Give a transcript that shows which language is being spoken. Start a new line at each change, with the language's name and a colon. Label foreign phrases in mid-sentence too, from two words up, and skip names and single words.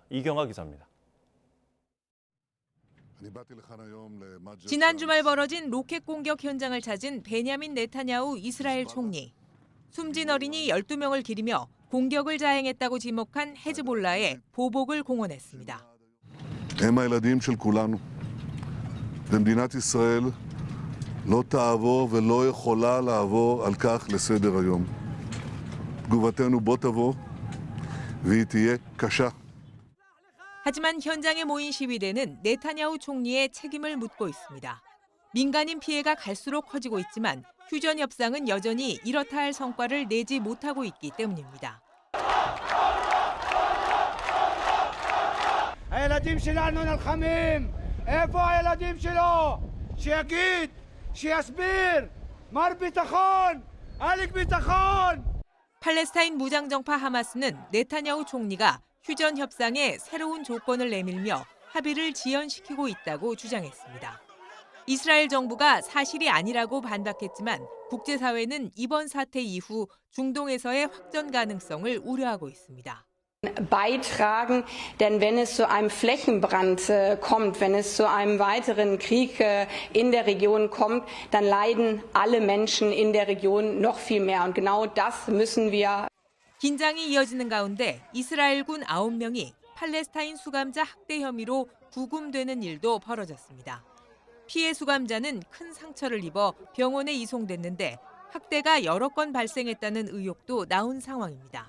Korean: 이경아 기자입니다. 지난 주말 벌어진 로켓 공격 현장을 찾은 베냐민 네타냐후 이스라엘 총리. 숨진 어린이 12명을 기리며 공격을 자행했다고 지목한 헤즈볼라에 보복을 공언했습니다.
Hebrew: הם הילדים של כולנו. ומדינת ישראל לא תעבור ולא יכולה לעבור על כך לסדר היום. תגובתנו בוא תבוא והיא תהיה קשה.
Korean: 하지만 현장에 모인 시위대는 네타냐후 총리의 책임을 묻고 있습니다. 민간인 피해가 갈수록 커지고 있지만 휴전 협상은 여전히 이렇다 할 성과를 내지 못하고 있기 때문입니다.
Hebrew: הילדים שלנו נלחמים, איפה הילדים שלו? שיגיד, שיסביר, מר ביטחון, עליק ביטחון.
Korean: 팔레스타인 무장정파 하마스는 네타냐후 총리가 휴전 협상에 새로운 조건을 내밀며 합의를 지연시키고 있다고 주장했습니다. 이스라엘 정부가 사실이 아니라고 반박했지만 국제사회는 이번 사태 이후 중동에서의 확전 가능성을 우려하고 있습니다.
German: beitragen, denn wenn es zu einem Flächenbrand kommt, wenn es zu einem weiteren Krieg in der Region kommt, dann leiden alle Menschen in der Region noch viel mehr. Und genau das müssen wir.
Korean: 긴장이 이어지는 가운데 이스라엘군 9명이 팔레스타인 수감자 학대 혐의로 구금되는 일도 벌어졌습니다. 피해 수감자는 큰 상처를 입어 병원에 이송됐는데 학대가 여러 건 발생했다는 의혹도 나온 상황입니다.